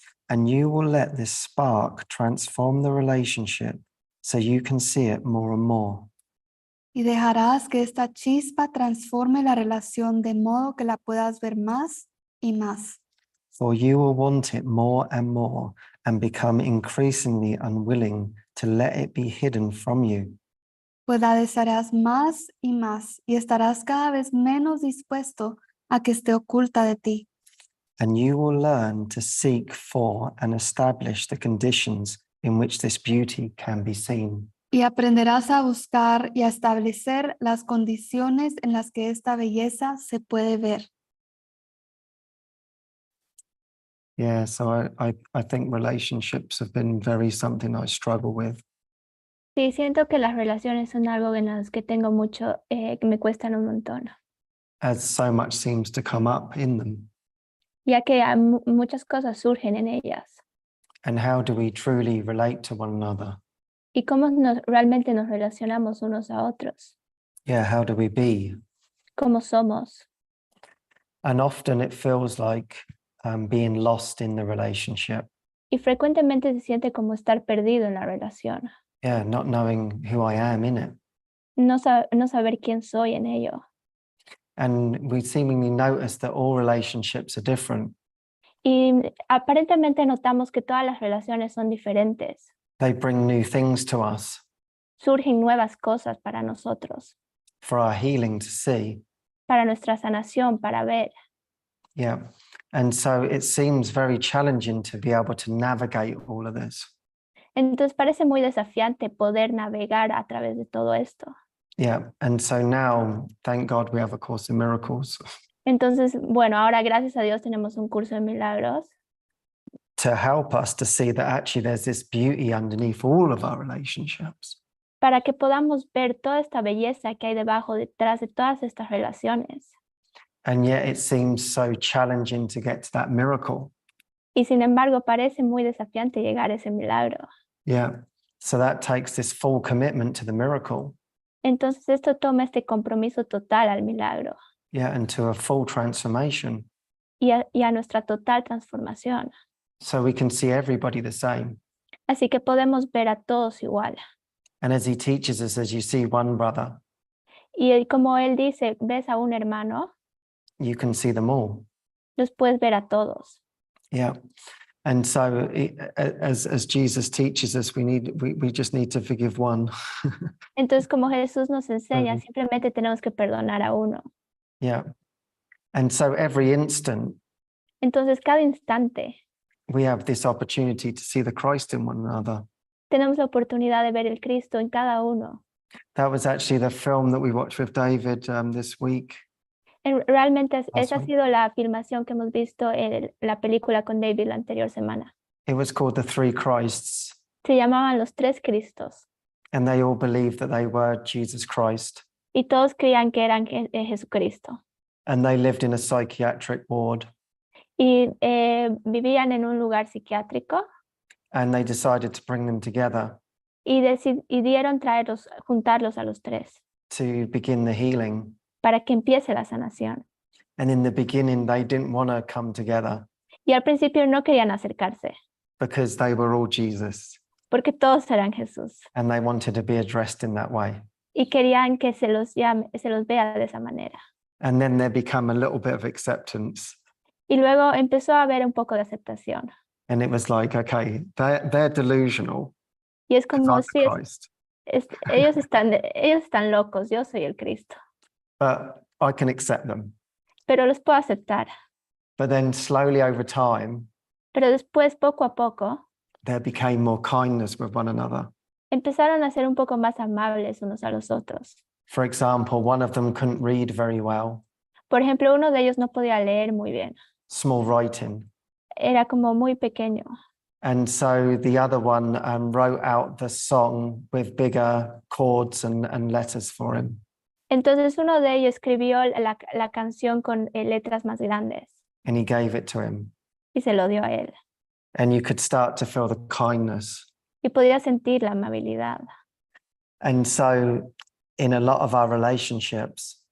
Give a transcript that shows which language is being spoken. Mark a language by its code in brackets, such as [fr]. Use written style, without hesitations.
[en] And you will let this spark transform the relationship so you can see it more and more. [es] Y dejarás que esta chispa transforme la relación de modo que la puedas ver más y más. [en] For you will want it more and become increasingly unwilling to let it be hidden from you. [es] Pues la desearás más y más y estarás cada vez menos dispuesto a que esté oculta de ti. [en] And you will learn to seek for and establish the conditions in which this beauty can be seen. [es] Y aprenderás a buscar y a establecer las condiciones en las que esta belleza se puede ver. [en] Yeah, so I think relationships have been very something I struggle with. [es] Sí, siento que las relaciones son algo en las que tengo mucho, que me cuestan un montón. [en] As so much seems to come up in them. [es] Ya que muchas cosas surgen en ellas. [en] And how do we truly relate to one another? [es] Y cómo realmente nos relacionamos unos a otros. [en] Yeah, how do we be? [es] Cómo somos. [en] And often it feels like being lost in the relationship. [es] Y frecuentemente se siente como estar perdido en la relación. [en] Yeah, not knowing who I am in it. [es] No saber quién soy en ello. [en] And we seemingly notice that all relationships are different. [es] Y aparentemente notamos que todas las relaciones son diferentes. [en] They bring new things to us. [es] Surgen nuevas cosas para nosotros. [en] For our healing to see. [es] Para nuestra sanación, para ver. [en] Yeah. And so it seems very challenging to be able to navigate all of this. [es] Entonces parece muy desafiante poder navegar a través de todo esto. [en] Yeah. And so now, thank God we have a Course in Miracles. [es] Entonces, bueno, ahora gracias a Dios tenemos un curso de milagros. [en] to help us to see that actually there's this beauty underneath all of our relationships. [es] para que podamos ver toda esta belleza que hay detrás de todas estas relaciones. [en] And yet it seems so challenging to get to that miracle. [es] Y sin embargo, parece muy desafiante llegar a ese milagro. [en] Yeah. So that takes this full commitment to the miracle. [es] Entonces esto toma este compromiso total al milagro [en] Yeah. And to a full transformation. [es] y a nuestra total transformación. [en] So we can see everybody the same. [es] Así que podemos ver a todos igual. [en] And as he teaches us, as you see one brother, [es] Y como él dice, ves a un hermano, [en] you can see them all. [es] los puedes ver a todos. [en] Yeah. And so as Jesus teaches us, we just need to forgive one. [es] Entonces, como Jesús nos enseña, simplemente tenemos que perdonar a uno. [en] Yeah. And so every instant, [es] Entonces, cada instante [en] we have this opportunity to see the Christ in one another. [es] tenemos la oportunidad de ver el Cristo en cada uno. [en] That was actually the film that we watched with David this week. [es] Realmente esa ha [en] Awesome. [es] sido la filmación que hemos visto en la película con David la anterior semana. [en] It was called The Three Christs, [es] Se llamaban Los Tres Cristos [en] and they all believed that they were Jesus Christ, [es] y todos creían que eran Jesucristo. [en] and they lived in a psychiatric ward, [es] Y vivían en un lugar psiquiátrico [en] and they decided to bring them together [es] y decidieron juntarlos a los tres [en] to begin the healing. [es] para que empiece la sanación. [en] And in the beginning, they didn't want to come together [es] Y al principio no querían acercarse [en] because they were all Jesus, [es] porque todos eran Jesús [en] and they wanted to be addressed in that way. [es] y querían que se los vea de esa manera. [en] And then there became a little bit of acceptance. [es] Y luego empezó a haber un poco de aceptación. [en] And it was like, okay, they're delusional. [es] Y es [en] 'Cause [es] como, [en] I'm the [es] sí, [en] Christ. [es] ellos están locos, yo soy el Cristo, [en] But I can accept them. [es] pero los puedo aceptar. [en] But then slowly over time, [es] Pero después, poco a poco, [en] there became more kindness with one another. [es] empezaron a ser un poco más amables unos a los otros. [en] For example, one of them couldn't read very well, [es] Por ejemplo, uno de ellos no podía leer muy bien, [en] small writing. [es] era como muy pequeño. [en] And so the other one wrote out the song with bigger chords and letters for him. [es] Entonces uno de ellos escribió la canción con letras más grandes [en] And he gave it to him. [es] y se lo dio a él. [en] And you could start to feel the kindness. [es] Y podía sentir la amabilidad. [en] And so in a lot of our relationships,